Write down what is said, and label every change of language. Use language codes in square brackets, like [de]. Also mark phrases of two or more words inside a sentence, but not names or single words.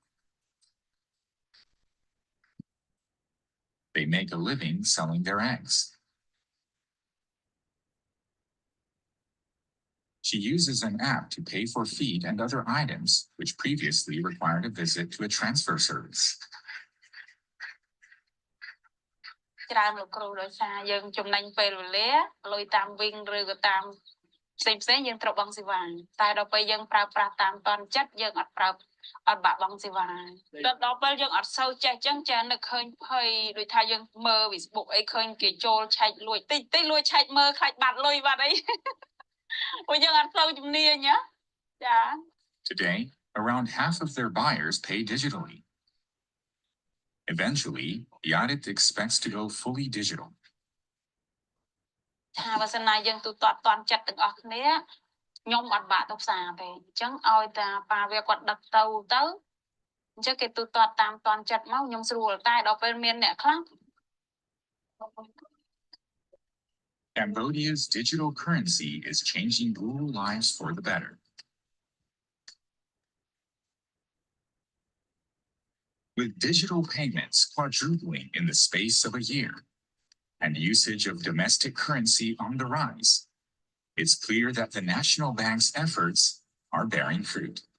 [en] They make a living selling their eggs. She uses an app to pay for feed and other items, which previously required a visit to a transfer service. [km] ច្រើនលោកគ្រូដោយសារយើងចំណេញពេលវេលាលុយតាមវិញឬក៏តាមផ្សេងៗយើងត្រូវបង់សេវាតែដល់ពេលយើងប្រើប្រាស់តាមតនចិត្តយើងអត់បាក់បង់សេវាដល់ពេលយើងអត់សូវចេះចឹងចានឹកឃើញភ័យដូចថាយើងមើល Facebook អីឃើញគេចូលឆែកលួចតិចលួចឆែកមើលខ្លាចបាត់លុយបាត់អីព្រោះយើងអត់សូវជំនាញណាចា [en] Today, around half of their buyers pay digitally. Eventually, Yadit expects to go fully digital. [km] ថាបើសិនណាយើងទូទាត់តន់ចិត្តទាំងអស់គ្នាខ្ញុំអត់បាក់ទៅផ្សារទេអញ្ចឹងឲ្យតាប៉ាវាគាត់ដឹកទៅអញ្ចឹងគេទូទាត់តាមតន់ចិត្តមកខ្ញុំស្រួលតែដល់ពេលមានអ្នកខ្លះ [en] Cambodia's digital currency is changing rural lives for the better. With digital payments quadrupling in the space of a year and usage of domestic currency on the rise, it's clear that the national bank's efforts are bearing fruit.